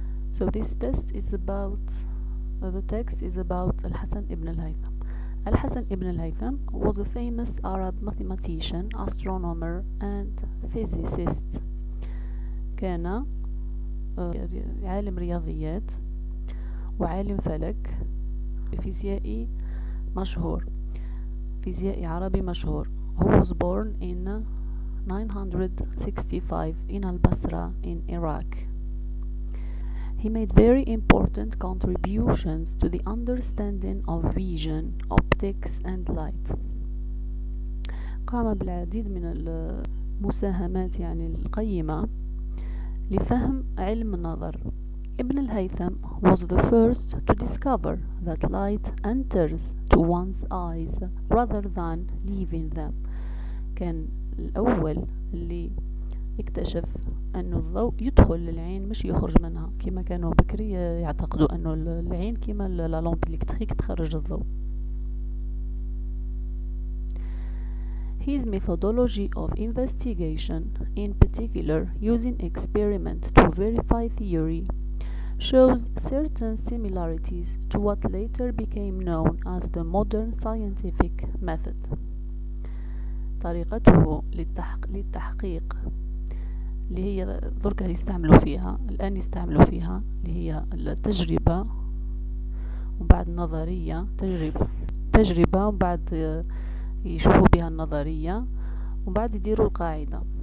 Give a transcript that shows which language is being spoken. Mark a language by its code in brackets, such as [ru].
[en] So this test is about the text is about الحسن ابن الهيثم. الحسن ابن الهيثم was a famous Arab mathematician, astronomer and physicist. [ar] كان عالم رياضيات وعالم فلك، فيزيائي مشهور، فيزيائي عربي مشهور. [en] He was born in 965 in Al-Basra in Iraq. He made very important contributions to the understanding of vision, optics and light. [ar] قام بالعديد من المساهمات القيمة لفهم علم النظر. [en] ابن الهيثم was the first to discover that light enters to one's eyes rather than leaving them. [ar] كان الأول اللي اكتشف أنه الضوء يدخل للعين مش يخرج منها، كما كانوا بكري يعتقدوا أنه العين كما [fr] لالومب إلكتريك [ar] تخرج الضوء. [en] His methodology of investigation, in particular using experiment to verify theory, shows certain similarities to what later became known as the modern scientific method. [ar] طريقته للتحقيق اللي هي درك يستعملوا فيها الآن اللي هي التجربة وبعد نظرية، تجربة وبعد يشوفوا بها النظرية وبعد يديروا القاعدة.